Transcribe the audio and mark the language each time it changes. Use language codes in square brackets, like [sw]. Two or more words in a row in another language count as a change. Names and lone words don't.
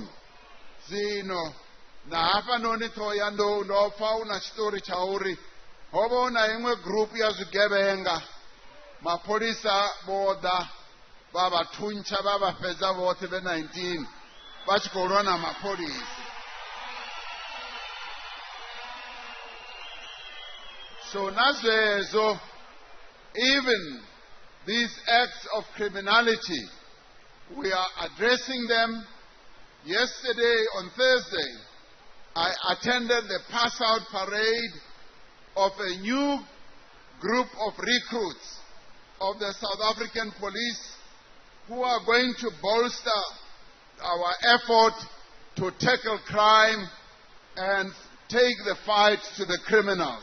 [ve] Zwino na hafhanoni Thohoyandou ndo pfa hu na tshiṱori tsha uri ho vha hu na iṅwe group ya zwigevhenga mapholisa vho ḓa vha vha thuntsha vha vha fhedza vhoṱhe vhe 19 vha tshi khou lwa na mapholisa. So na zwezwo, [en] even these acts of criminality, we are addressing them. Yesterday, on Thursday, I attended the pass-out parade of a new group of recruits of the South African police who are going to bolster our effort to tackle crime and take the fight to the criminals.